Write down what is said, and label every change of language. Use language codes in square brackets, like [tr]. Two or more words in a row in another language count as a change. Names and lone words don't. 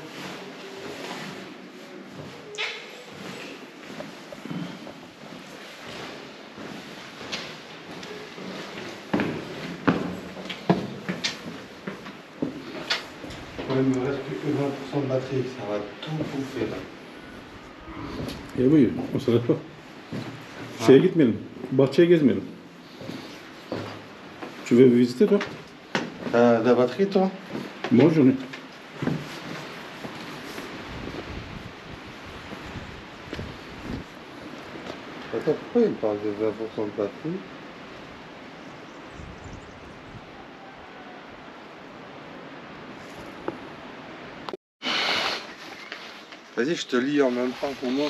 [fr] Il me reste plus que 20% de batterie, ça va tout bouffer là. Eh oui, on s'arrête pas. [tr] Şeye gitmeyelim. Bahçeye gezmeyelim. [fr] Tu veux visiter toi? T'as de la batterie toi? Moi j'en ai. Attends, pourquoi il parle de 20% de batterie? Vas-y, je te lis en même temps pour moi.